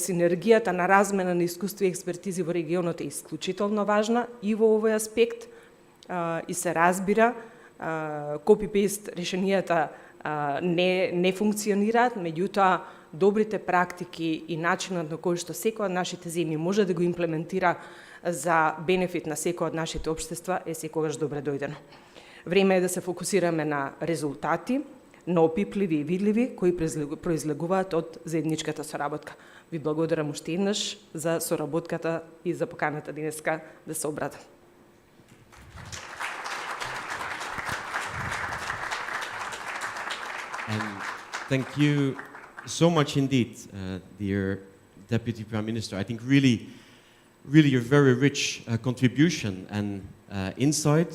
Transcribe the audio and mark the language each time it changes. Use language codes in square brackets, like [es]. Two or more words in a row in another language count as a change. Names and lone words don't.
[mk] синергијата на размена на искуства и експертизи во регионот е исклучително важна и во овој аспект и се разбира, копи-пейст решенијата не функционираат, меѓутоа добрите практики и начинот на кој што секој од нашите земји може да го имплементира за бенефит на секој од нашите општества е секогаш добре дојдено. Време е да се фокусираме на резултати, но опипливи и видливи, кои произлегуваат од заедничката соработка. Ви благодарам уште еднаш за соработката и за поканата денеска да се обратам. [en] Thank you so much indeed, dear Deputy Prime Minister. I think really a very rich contribution and insight.